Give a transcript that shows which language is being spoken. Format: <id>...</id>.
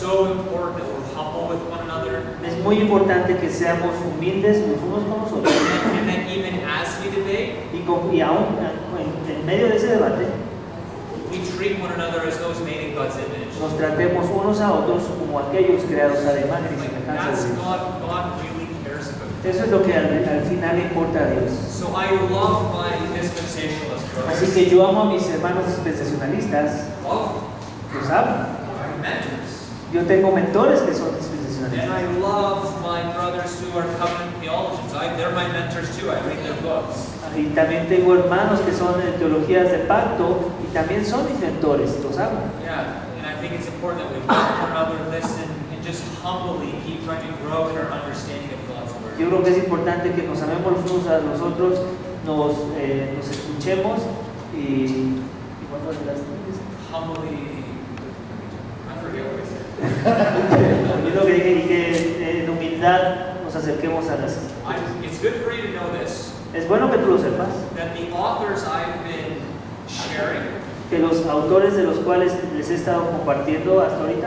<en>so important that we're humble with one another,</en> <es>es muy importante que seamos humildes los unos con los otros.</es> <en>and that even as we debate,</en> <es>Y aún en medio de ese debate,</es> <en>we treat one another as those made in God's image.</en> <es>nos tratemos unos a otros como aquellos creados a la imagen y</es> <en>Like</en> <es>semejanza</es> <en>that's</en> <es>de Dios.</es> <en>God really cares about.</en> <es>Eso es lo que al final le importa a Dios.</es> <en>So I love my dispensationalist</en> <es>Así</es> <en>brothers.</en> <es>que yo amo a mis hermanos dispensacionalistas,</es> <en>Love</en> <es>los amo.</es> <en>mentors.</en> <es>Yo tengo mentores que son</es> <en>And</en> <es>dispensacionalistas.</es> <en>I love my brothers who are covenant theologians. They're my mentors too. I read their books.</en> <es>Y también tengo hermanos que son de teologías de pacto y también son mis mentores, los amo.</es> <en>Yeah, and I think it's important that we love one another, listen, and just humbly keep trying to grow in our understanding of God's word.</en> <es>Yo creo que es importante que nos amemos los unos a los otros, nos escuchemos y ¿cuál fue la</es> <en>Humbly, I forget what I said.</en> <es>Yo creo que dije que en humildad nos acerquemos a las</es> <en>It's good for you to know this,</en> <es>Es bueno que tú lo sepas,</es> <en>that the authors I've been sharing</en> <es>que los autores de los cuales les he estado compartiendo hasta ahorita</es>